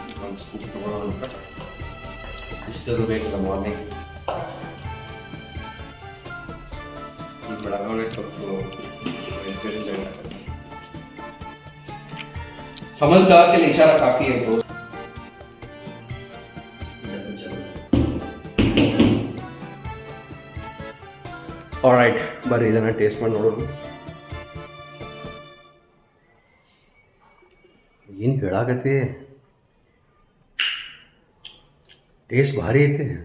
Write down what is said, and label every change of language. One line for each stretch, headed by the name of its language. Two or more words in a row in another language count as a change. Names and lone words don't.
Kannada: ಒಂದು ಸ್ಕೂಪ್ ತೊಗೊಳ್ಳೋಣ. ಇಷ್ಟದು ಬೇಕಿಲ್ಲ ಮಾರ್ನಿಂಗ್. ಈ ಬೆಳಗ್ಗೆ ಸ್ವಲ್ಪ
Hindi: समझदार के लिए इशारा काफी है दोस्त.
Kannada: ಆಲ್ರೈಟ್, ಬರ್ರಿ ಇದನ್ನ ಟೇಸ್ಟ್ ಮಾಡಿ ನೋಡೋದು. ಏನು ಹೇಳಾಕತ್ತಿ? ಟೇಸ್ಟ್ ಭಾರಿ ಐತಿ.